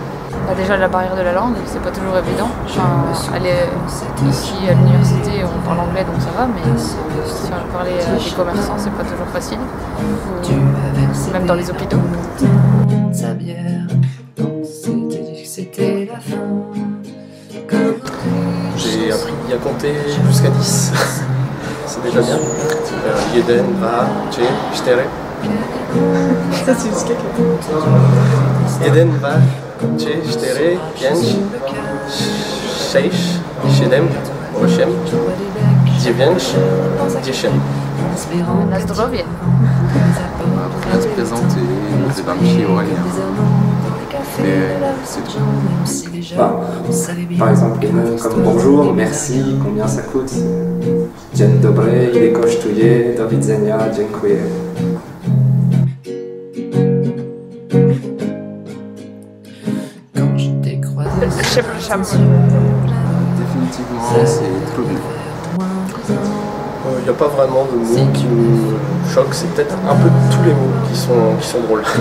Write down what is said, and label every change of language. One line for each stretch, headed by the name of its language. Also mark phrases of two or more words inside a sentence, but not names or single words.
French: Déjà la barrière de la langue, c'est pas toujours évident. Ici à l'université on parle anglais donc ça va, mais si on veut parler à des commerçants c'est pas toujours facile. Même dans les hôpitaux. J'ai appris à compter jusqu'à 10. C'est déjà bien.
Polish: Jeden, dwa, trzy, cztery.
French: Ça c'est jusqu'à
Polish: Jeden, dwa, trzy, cztery, pięć, sześć, siedem, osiem, dziewięć, 10. Na zdrowie.
French: On va se présenter, c'est pas Michi Aurélien. Et c'est tout. Par exemple, les mots comme bonjour, merci, combien ça coûte?
Polish: Dzień dobry, ile kosztuje? Do widzenia, dziękuję.
French: Définitivement, c'est trudno. Il n'y a pas vraiment de mots qui nous choquent, c'est peut-être un peu tous les mots qui sont drôles.